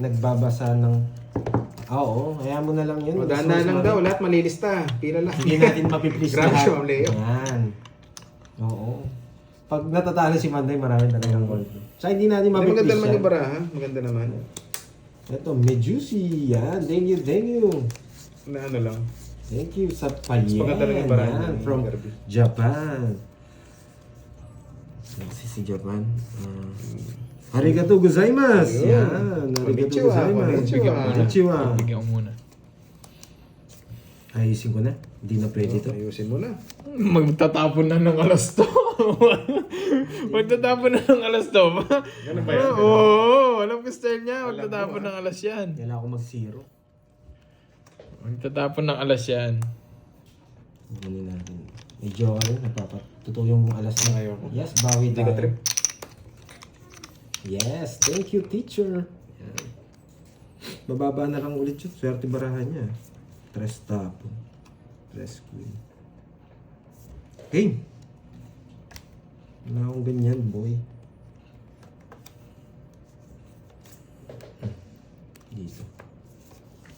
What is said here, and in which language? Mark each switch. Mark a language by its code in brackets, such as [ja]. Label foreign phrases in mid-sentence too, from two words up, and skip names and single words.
[tl] nagbabasa ng... Oo, kaya mo na lang yun. O, dahan-dahan lang daw, lahat malilista. Pila lang. Hindi natin mapiplease Grabe lahat. siya, Ma'am Leo. Yan. Oo. Pag natatalo si Manday, marami talagang gold. So, hindi natin Maganda mapiplease naman yan. yung baraha. Maganda naman. Ito, Medusi. Yan. [en] Thank you, thank you. [tl] Na ano lang. [en] Thank you [tl] sa Payen. Maganda rin yung baraha Yan, ni from Kirby. Japan. Si Japan. [ja] ありがとうございます. [tl] Ayun. Yan. Arigato Konnichiwa, gozaimasu. konnichiwa. Konnichiwa. Bigyan ko muna. Ayusin ko na. Hindi na pwede to. Ayusin mo na. Magtatapon na ng alas to. Magtatapon na ng alas to. Ganun ba yan? Oo, alam ko style niya. Alam Magtatapon mo, ng alas yan. Kailangan ako mag-zero. Magtatapon ng alas yan. Kunin natin. Medyo ano, napapatuto yung alas na. Ayoko. Yes, bawi Hindi ka tayo. trip. [en] Yes, thank you teacher. [tl] Yan. Bababa na lang ulit yun. Swerte barahan niya. Tres tapo. Tres queen. Game. Wala akong ganyan, boy. Dito.